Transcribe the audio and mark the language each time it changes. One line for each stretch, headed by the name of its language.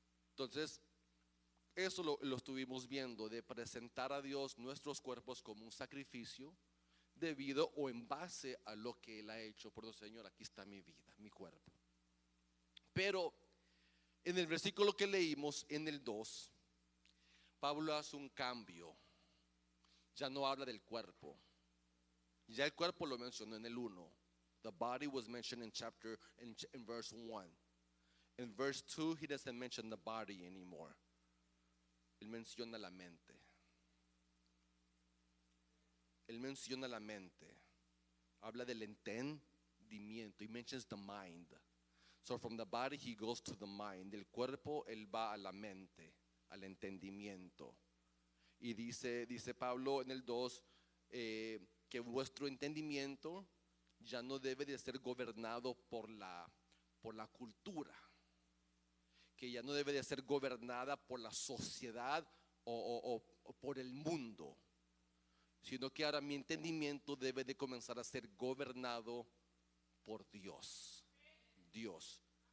Spanish: Entonces, eso lo estuvimos viendo, de presentar a Dios nuestros cuerpos como un sacrificio debido o en base a lo que Él ha hecho. Por Dios, Señor, aquí está mi vida, mi cuerpo. Pero en el versículo que leímos, en el 2, Pablo hace un cambio. Ya no habla del cuerpo. Ya el cuerpo lo mencionó en el 1.
English: The body was mentioned in verse 1. In verse 2, he doesn't mention the body anymore.
Spanish: Él menciona la mente. Él menciona la mente. Habla del entendimiento.
English: He mentions the mind. So from the body he goes to the mind.
Spanish: Del cuerpo él va a la mente, al entendimiento. Y dice Pablo en el 2 que vuestro entendimiento ya no debe de ser gobernado por la cultura, que ya no debe de ser gobernada por la sociedad o por el mundo, sino que ahora mi entendimiento debe de comenzar a ser gobernado por Dios. Dios.